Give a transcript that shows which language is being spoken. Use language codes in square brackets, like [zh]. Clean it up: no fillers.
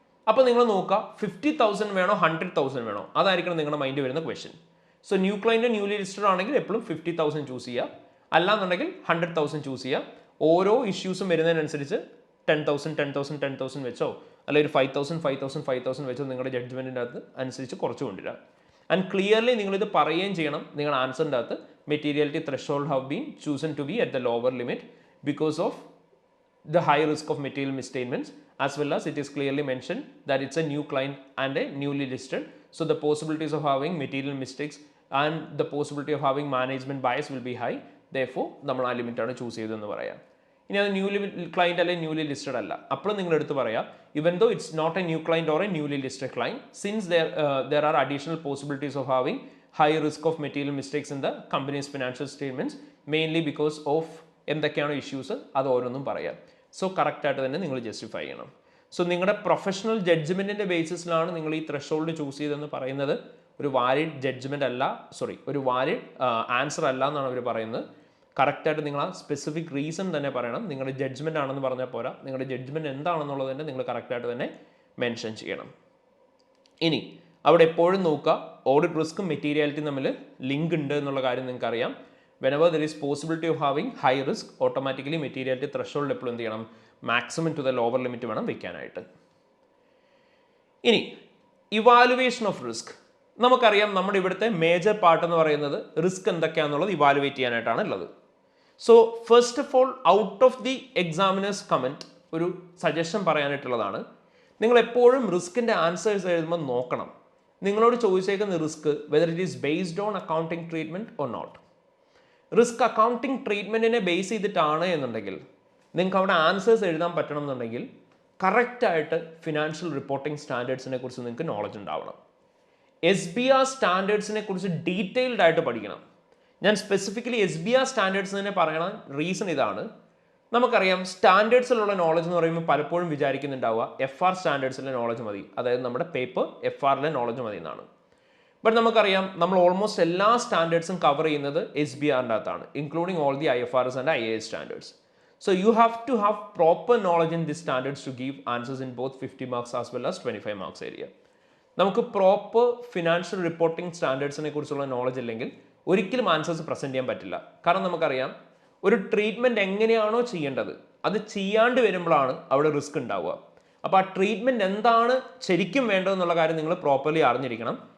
[ml] അപ്പോൾ നിങ്ങൾ നോക്കുക 50,000 വേണോ 100,000 വേണോ, അതായിരിക്കണം നിങ്ങളുടെ മൈൻഡ് വരുന്ന question. [en] so new client newly listed [ml] ആണെങ്കിൽ എപ്പോഴും 50,000 ചൂസ് ചെയ്യുക, അല്ലാന്നുണ്ടെങ്കിൽ 100,000 ചൂസ് ചെയ്യുക. ഓരോ ഇഷ്യൂസും വരുന്നതിനനുസരിച്ച് 10,000 വെച്ചോ അല്ലെങ്കിൽ ഒരു 5,000 വെച്ചോ നിങ്ങളുടെ ജഡ്ജ്മെന്റിൻ്റെ അകത്ത് അനുസരിച്ച് കുറച്ച് കൊണ്ടുവരിക. [en] and clearly [ml] നിങ്ങളിത് പറയുകയും ചെയ്യണം നിങ്ങളുടെ ആൻസറിൻ്റെ അകത്ത്, [en] Materiality threshold have been chosen to be at the lower limit because of the high risk of material misstatements, as well as it is clearly mentioned that it's a new client and a newly listed, so the possibilities of having material mistakes and the possibility of having management bias will be high. Therefore [ml] നമ്മൾ ആ ലിമിറ്റാണ് choose ചെയ്തതെന്ന് പറയാം. ഇനി അത് newly client അല്ലെങ്കിൽ newly listed അല്ല, അപ്പോൾ നിങ്ങൾ എടുത്ത് പറയാം [en] even though it's not a new client or a newly listed client since there are additional possibilities of having high risk of material mistakes in the company's financial statements mainly because of [ml] എന്തൊക്കെയാണ് issues അത് ഓരോന്നും പറയാം. So കറക്റ്റായിട്ട് തന്നെ നിങ്ങൾ justify ചെയ്യണം. So നിങ്ങളുടെ professional ജഡ്ജ്മെൻറ്റിൻ്റെ ബേസിസിലാണ് നിങ്ങൾ ഈ ത്രെഷോൾഡ് ചൂസ് ചെയ്തെന്ന് പറയുന്നത്. ഒരു വാലിഡ് ജഡ്ജ്മെൻ്റ് അല്ല, ഒരു വാലിഡ് ആൻസർ അല്ല എന്നാണ് അവർ പറയുന്നത്. കറക്റ്റായിട്ട് നിങ്ങൾ ആ സ്പെസിഫിക് റീസൺ തന്നെ പറയണം. നിങ്ങളുടെ ജഡ്ജ്മെൻ്റ് ആണെന്ന് പറഞ്ഞാൽ പോരാ, നിങ്ങളുടെ ജഡ്ജ്മെൻറ്റ് എന്താണെന്നുള്ളത് തന്നെ നിങ്ങൾ കറക്റ്റായിട്ട് തന്നെ മെൻഷൻ ചെയ്യണം. ഇനി അവിടെ എപ്പോഴും നോക്കുക ഓഡിറ്റ് റിസ്ക്കും മെറ്റീരിയാലിറ്റിയും തമ്മിൽ ലിങ്ക് ഉണ്ട് എന്നുള്ള കാര്യം നിങ്ങൾക്ക് അറിയാം. [en] whenever there is possibility of having high risk, automatically materiality threshold [ml] എപ്പോഴും എന്ത് ചെയ്യണം, [en] maximum to the lower limit [ml] വേണം വെക്കാനായിട്ട്. [en] ഇനി evaluation of risk. [ml] നമുക്കറിയാം നമ്മുടെ ഇവിടുത്തെ മേജർ പാർട്ട് എന്ന് പറയുന്നത് റിസ്ക് എന്തൊക്കെയാണെന്നുള്ളത് ഇവാലുവേറ്റ് ചെയ്യാനായിട്ടാണ് ഉള്ളത്. [en] so first of all out of the examiners comment [ml] ഒരു സജഷൻ പറയാനായിട്ടുള്ളതാണ്. നിങ്ങൾ എപ്പോഴും റിസ്കിൻ്റെ ആൻസേഴ്സ് എഴുതുമ്പോൾ നോക്കണം നിങ്ങളോട് ചോദിച്ചേക്കുന്ന risk [en] Whether it is based on accounting treatment or not. [ml] Risk accounting ട്രീറ്റ്മെൻറ്റിനെ base ചെയ്തിട്ടാണ് എന്നുണ്ടെങ്കിൽ നിങ്ങൾക്ക് അവിടെ ആൻസേഴ്സ് എഴുതാൻ പറ്റണം എന്നുണ്ടെങ്കിൽ കറക്റ്റായിട്ട് ഫിനാൻഷ്യൽ റിപ്പോർട്ടിംഗ് സ്റ്റാൻഡേർഡ്സിനെ കുറിച്ച് നിങ്ങൾക്ക് നോളജ് ഉണ്ടാവണം. SBR സ്റ്റാൻഡേർഡ്സിനെ കുറിച്ച് ഡീറ്റെയിൽഡ് ആയിട്ട് പഠിക്കണം. ഞാൻ സ്പെസിഫിക്കലി SBR സ്റ്റാൻഡേർഡ്സ് തന്നെ പറയണ റീസൺ ഇതാണ്. നമുക്കറിയാം സ്റ്റാൻഡേർഡ്സിലുള്ള നോളജ് എന്ന് പറയുമ്പോൾ പലപ്പോഴും വിചാരിക്കുന്നുണ്ടാവുക FR സ്റ്റാൻഡേർഡ്സിലെ നോളജ് മതി, അതായത് നമ്മുടെ പേപ്പർ FRലെ നോളജ് മതി എന്നാണ്. ബട്ട് നമുക്കറിയാം നമ്മൾ ഓൾമോസ്റ്റ് എല്ലാ സ്റ്റാൻഡേർഡ്സും കവർ ചെയ്യുന്നത് SBRൻ്റെ അകത്താണ്, [en] Including all the IFRS and IAS standards. So you have to have proper knowledge in these standards to give answers in both 50 marks as well as 25 marks area. [ml] നമുക്ക് proper financial reporting സ്റ്റാൻഡേർഡ്സിനെ കുറിച്ചുള്ള knowledge ഇല്ലെങ്കിൽ ഒരിക്കലും answers present ചെയ്യാൻ പറ്റില്ല. കാരണം നമുക്കറിയാം ഒരു treatment എങ്ങനെയാണോ ചെയ്യേണ്ടത് അത് ചെയ്യാണ്ട് വരുമ്പോഴാണ് അവിടെ റിസ്ക് ഉണ്ടാവുക. അപ്പോൾ ആ ട്രീറ്റ്മെൻറ്റ് എന്താണ് ശരിക്കും വേണ്ടതെന്നുള്ള കാര്യം നിങ്ങൾ പ്രോപ്പർലി അറിഞ്ഞിരിക്കണം.